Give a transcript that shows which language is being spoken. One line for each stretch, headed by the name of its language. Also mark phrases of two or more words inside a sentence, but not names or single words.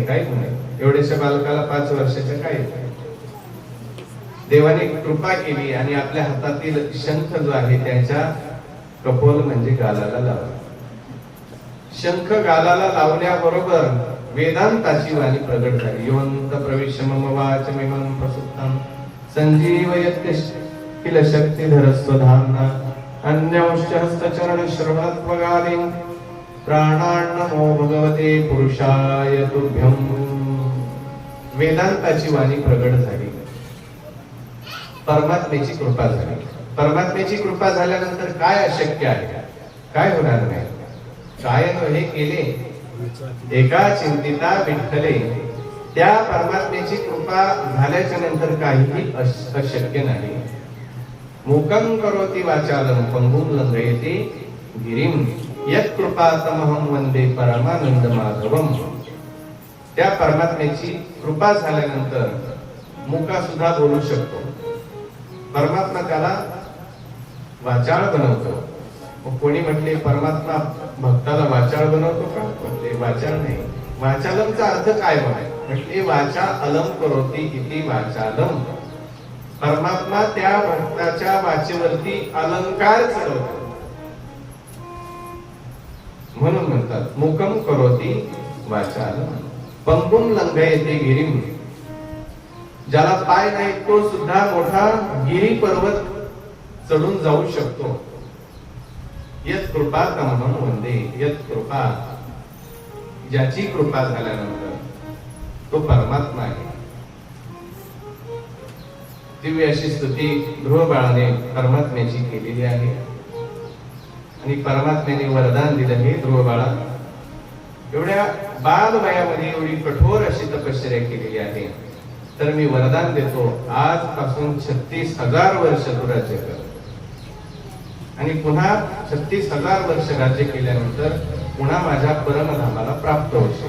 Marathi: काय नाही, एवढ्याशा बालकाला 5 वर्षाच्या काय येत? देवाने कृपा केली आणि आपल्या हातातील शंख जो आहे त्याच्या कपोल म्हणजे गालाला लावला. शंख गालाला लावल्याबरोबर वेदांताची वाणी प्रगट झाली.
Sanskrit: योंत प्रविश्य मम वाचमिमं प्रसुप्तं संजीवयत्य किल शक्तिधर स्वधाम्ना अन्यौश्च हस्तचरण श्रवणत्वगालिं प्राणान्नमो भगवते पुरुषाय तुभ्यं.
Marathi: वेदांताची वाणी प्रगट झाली. परमात्म्याची कृपा झाली. परमात्म्याची कृपा झाल्यानंतर काय अशक्य आहे? काय होणार नाही? काय हे केले एका चिंतिता विठ्ठले. त्या परमात्म्याची कृपा झाल्याच्या नंतर काहीही अशक्य नाही.
Sanskrit: मूकं करोति वाचालं पंगुं लंघयते गिरिं यत् कृपातमहं वंदे परमानंद माधवम.
Marathi: त्या परमात्म्याची कृपा झाल्यानंतर मुका सुद्धा बोलू शकतो. परमात्मा त्याला वाचाळ बनवतो. कोणी म्हटले परमात्मा भक्ताला वाचाळ बनवतो का? म्हटले वाचाळ नाही. वाचालमचा अर्थ काय म्हटले?
Sanskrit: वाचा अलम करोति इति वाचालम.
Marathi: परमात्मा त्या भक्ताच्या वाचेवरती अलंकार चढवतो म्हणून म्हणतात
Sanskrit: मुकम करोति वाचालम पंगुं लंघयते गिरिं.
Marathi: ज्याला पाय नाही तो सुद्धा मोठा गिरी पर्वत चढून जाऊ शकतो.
Sanskrit: यत कृपा तमहं वंदे. यत कृपा,
Marathi: ज्याची कृपा झाल्यानंतर तो परमात्मा आहे. दिव्य अशी स्तुती ध्रुव बाळाने परमात्म्याची केलेली आहे आणि परमात्म्याने वरदान दिलं. हे ध्रुव बाळा, एवढ्या बालवयामध्ये एवढी कठोर अशी तपश्चर्या केलेली आहे, तर मी वरदान देतो आजपासून 36,000 वर्ष तू राज्य कर आणि पुन्हा 36,000 वर्ष राज्य केल्यानंतर पुन्हा माझ्या परमधामाला प्राप्त होशील.